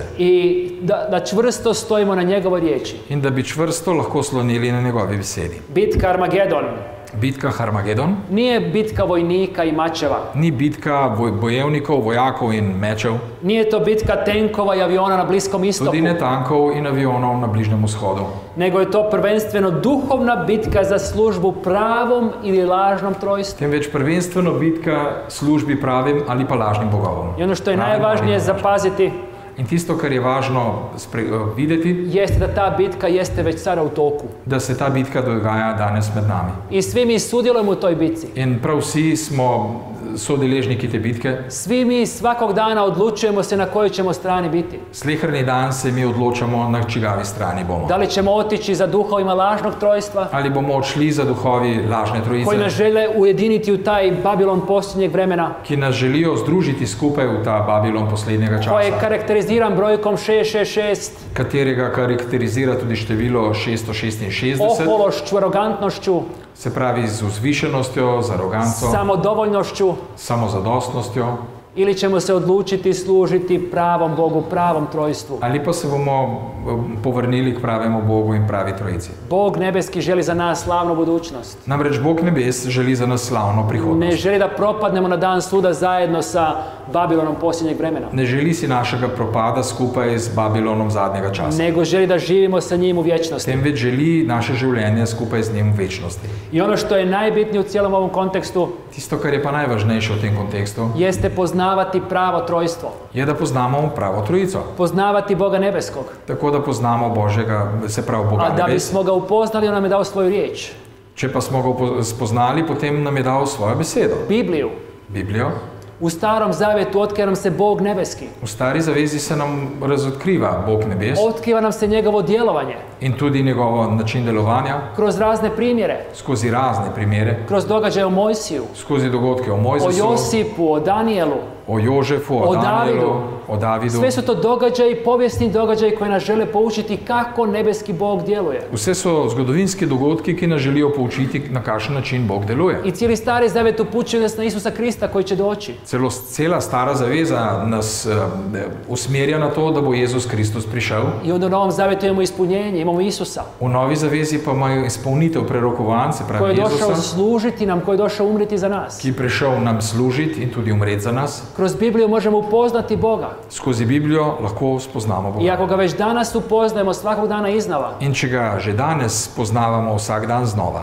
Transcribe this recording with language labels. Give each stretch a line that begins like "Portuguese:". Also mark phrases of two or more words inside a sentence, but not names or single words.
Croatian: I da čvrsto stojimo na njegovoj riječi.
Slovenian: In da bi čvrsto lahko slonili na njegovi besedi.
Croatian: Bitka Armagedon
Slovenian: Bitka Harmagedon
Croatian: nije bitka vojnika i mačeva.
Slovenian: ni bitka bojevnikov, vojakov in mečev,
Croatian: Nije to bitka tenkova i aviona na Bliskom istoku.
Slovenian: tudi ne tankov in avionov na Bližnjem vzhodu.
Croatian: Nego je to prvenstveno duhovna bitka za službu pravom ili lažnom trojstvu.
Slovenian: Temveč prvenstveno bitka službi pravim ali pa lažnim bogovom.
Croatian: I ono što je
Slovenian: Pravim
Croatian: najvažnije
Slovenian: ali pa lažnim.
Croatian: zapaziti
Slovenian: In tisto, kar je važno videti,
Croatian: jeste da ta bitka jeste već sada u toku.
Slovenian: da se ta bitka dogaja danes med nami.
Croatian: I svi mi sudjelujemo u toj bitci.
Slovenian: In prav vsi smo sodeležniki te bitke.
Croatian: Svi mi svakog dana odlučujemo se na kojoj ćemo strani biti.
Slovenian: Sleherni dan se mi odločamo, na čigavi strani bomo.
Croatian: Da li ćemo otići za duhovima lažnog trojstva,
Slovenian: Ali bomo odšli za duhovi lažne
Croatian: koji nas
Slovenian: trojice,
Croatian: žele ujediniti u taj Babilon posljednjeg vremena,
Slovenian: ki nas želijo združiti skupaj v ta Babilon poslednjega
Croatian: koji je
Slovenian: časa,
Croatian: karakteriziran brojkom 666,
Slovenian: katerega karakterizira tudi število 666,
Croatian: ohološću, arogantnošću,
Slovenian: se pravi z vzvišenostjo, z aroganco,
Croatian: samodovoljnošću,
Slovenian: samozadostnostjo,
Croatian: ili ćemo se odlučiti služiti pravom Bogu, pravom trojstvu.
Slovenian: ali pa se bomo povrnili k pravemu Bogu in pravi trojici.
Croatian: Bog nebeski želi za nas slavnu budućnost.
Slovenian: Namreč Bog nebes želi za nas slavno
Croatian: Ne
Slovenian: prihodnost.
Croatian: želi da propadnemo na dan suda zajedno sa Babilonom posljednjeg vremena,
Slovenian: Ne želi si našega propada skupaj z Babilonom zadnjega časa.
Croatian: nego želi da živimo sa njim u vječnosti.
Slovenian: Temveč želi naše življenje skupaj z njim v večnosti.
Croatian: I ono što je najbitnije u cijelom ovom kontekstu
Slovenian: Tisto, kar je pa najvažnejše v tem kontekstu,
Croatian: jeste poznavati pravo trojstvo,
Slovenian: je, da poznamo pravo trojico.
Croatian: poznavati Boga nebeskog.
Slovenian: Tako da poznamo Božjega, se pravi Boga
Croatian: A da
Slovenian: nebes.
Croatian: bismo ga upoznali, on nam je dao svoju riječ,
Slovenian: Če pa smo ga spoznali, potem nam je dal svojo besedo.
Croatian: Bibliju.
Slovenian: Biblijo.
Croatian: U Starom Zavjetu otkriva nam se Bog nebeski.
Slovenian: V stari zavezi se nam razotkriva Bog nebes
Croatian: Otkriva nam se njegovo djelovanje
Slovenian: in tudi njegov način delovanja
Croatian: kroz razne primjere,
Slovenian: skozi razne primere,
Croatian: kroz događaje o Mojsiju,
Slovenian: skozi dogodke o o Mojzesu,
Croatian: Josipu, o Danijelu.
Slovenian: o Jožefu, o
Croatian: O
Slovenian: Danielu,
Croatian: Davidu.
Slovenian: o Davidu.
Croatian: Sve su to događaji, povijesni događaji koji nas žele poučiti kako nebeski Bog djeluje.
Slovenian: Vse so zgodovinski dogodki, ki nas želijo poučiti, na kakšen način Bog deluje.
Croatian: I cijeli Stari Zavjet upućuje nas na Isusa Krista koji će doći.
Slovenian: Cela stara zaveza nas usmerja na to, da bo Jezus Kristus prišel.
Croatian: I onda u Novom Zavjetu imamo ispunjenje, imamo Isusa
Slovenian: V novi zavezi pa imajo izpolnitev prerokovanj, se
Croatian: koji
Slovenian: pravi
Croatian: je došao
Slovenian: Jezusa,
Croatian: služiti nam, koji je došao umriti za nas.
Slovenian: ki je prišel nam služiti in tudi umreti za nas.
Croatian: Kroz Bibliju možemo upoznati Boga.
Slovenian: Skozi Biblijo lahko spoznamo
Croatian: I
Slovenian: Boga.
Croatian: ako ga već danas upoznajemo svakog dana iznova,
Slovenian: In če ga že danes spoznavamo vsak dan znova,